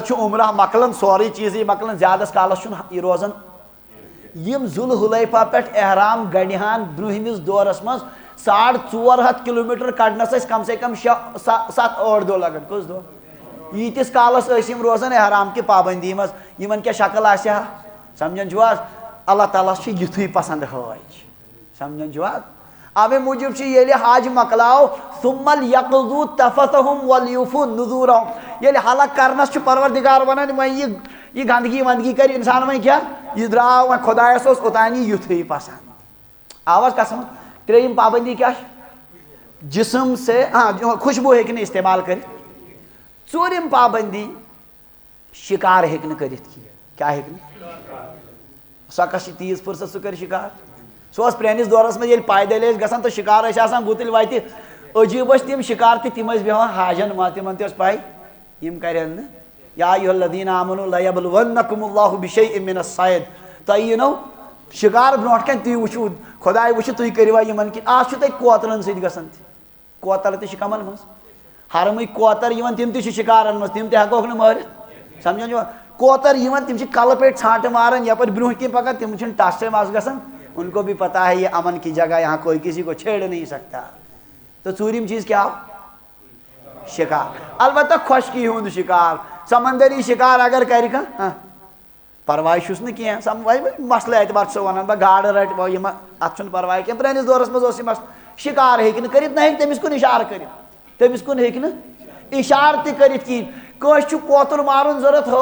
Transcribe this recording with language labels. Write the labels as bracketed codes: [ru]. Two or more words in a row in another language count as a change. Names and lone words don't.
[ks] چھُ عمرہ مۄکلان سورُے چیٖزٕے مۄکلان زیادس کالس چھُنہٕ یہِ روزان یِم ذوالحلیفہ پٮ۪ٹھ احرام گڑِہان برٛونٛہمِس دورس منٛز 450 کلومیٹر کڑنس کم [ur] سے کم [ks] 7-8 دۄہ لگان کٔژ دۄہ ییٖتِس کالس ٲسۍ روزان احرام کہِ پابندی منٛز یِمن کیٛاہ شکل آسہِ ہا سمجھان چھِو حظ اللہ تعالیٰ چھُ یِتھُے پسند حٲج سمجھان چھِو حظ اوے موٗجوٗب چھُ ییٚلہِ حج مۄکلاو [ar] ثُمَّ لْيَقْضُوا تَفَثَهُمْ وَلْيُوفُوا نُذُورَهُم [ks] ییٚلہِ حلق کرنس چھُ پروردگار ونان وۄنۍ یہ گندگی وندگی کر انسان وۄنۍ کیٛاہ یہِ درٛاو وۄنۍ خۄدایس اوس اوٚتانی یِتھُے پسند آواز قسم 3 پابندی کیا [ur] جسم سے [ks] ہاں خوشبو ہیٚکہِ نہٕ استعمال کٔرِتھ 4 پابندی شکار ہیٚکہِ نہٕ کٔرِتھ کینٛہہ کیا ہیٚکہِ نہٕ سۄ کس چھِ تیٖژ فرصت سُہ کَرِ شکار سُہ اوس پرٛٲنِس دورس منٛز ییٚلہِ پایدٔلۍ ٲسۍ گژھان تہٕ شکار ٲسۍ آسان گُتٕلۍ وتہِ عجیٖب ٲسۍ تِم شکار تہِ تِم ٲسۍ بیٚہوان حاجن منٛز تِمن تہِ ٲس پاے یِم کرن نہٕ [ar] یا ایُہا الذیٖنَ آمَنوٗ لَیَبْلُوَنَّکُمُ اللہُ بِشَیْءٍ مِنَ الصَّیْدِ [ks] تۄہہِ یِنو شکار برونٛٹھ کَنہِ تُہۍ وٕچھِو خۄداے وٕچھِ تُہۍ کٔرِوا یِمن کِنۍ آز چھُ تَتہِ کوترن سۭتۍ گژھان تہِ کوتر تہِ چھِ کمن منٛز حرمٕکۍ کوتر یِوان تِم تہِ چھِ شکارن منٛز تِم تہِ ہٮ۪کوکھ نہٕ مٲرِتھ سمجھان چھِوا کوتر یِوان تِم چھِ کلہٕ پیٚٹھۍ ژھانٛٹہٕ ماران یپٲرۍ برونٛہہ کِنۍ پکان تِم چھِنہٕ ٹس سے مس گژھان [ur] ان کو بھی پتا ہے یہ امن کی جگہ یہاں کوئی کسی کو چھیڑ نہیں سکتا [ks] تو 4م چیز کیا شکار البتہ خۄشکی ہُنٛد شکار سمندری شکار اگر کرِ کانٛہہ پرواے چھُس نہٕ کینٛہہ وۄنۍ مسلہٕ اعتبار چھُ ونان بہٕ گاڈٕ رٹہٕ یِم اتھ چھُنہٕ پرواے کینٛہہ پرٛٲنِس دورس منٛز اوس یہِ مسلہٕ شکار ہیٚکہِ نہٕ کٔرِتھ نہ ہیٚکہِ تٔمِس کُن اِشارٕ کٔرِتھ تٔمِس کُن ہیٚکہِ نہٕ اِشارٕ تہِ کٔرِتھ کِہیٖنۍ کٲنٛسہِ چھُ کوتُر مارُن ضروٗرت